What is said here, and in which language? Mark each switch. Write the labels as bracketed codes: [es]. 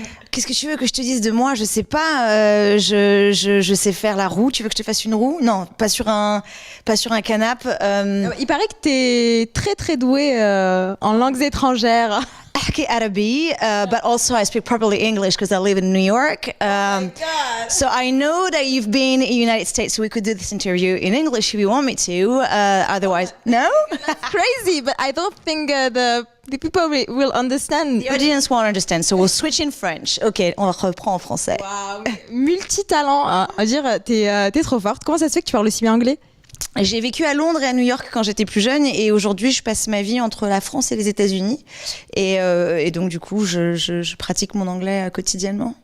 [fr] Qu'est-ce que tu veux que je te dise de moi? Je sais pas, je sais faire la roue. Tu veux que je te fasse une roue? Non, pas sur un canapé. Il paraît que tu es très très douée en langues étrangères. [ar] أحكي عربي, [en] but also I speak properly English because I live in New York. So I know that you've been in the United States, so we could do this interview in English if you want me to. Otherwise, no? That's crazy, but I don't think the people will understand. The audience won't understand, so we'll switch in French. [fr] Ok, on reprend en français. Wow, multitalent, hein. À dire, t'es trop forte. Comment ça se fait que tu parles aussi bien anglais? J'ai vécu à Londres et à New York quand j'étais plus jeune et aujourd'hui je passe ma vie entre la France et les États-Unis et donc du coup je pratique mon anglais quotidiennement.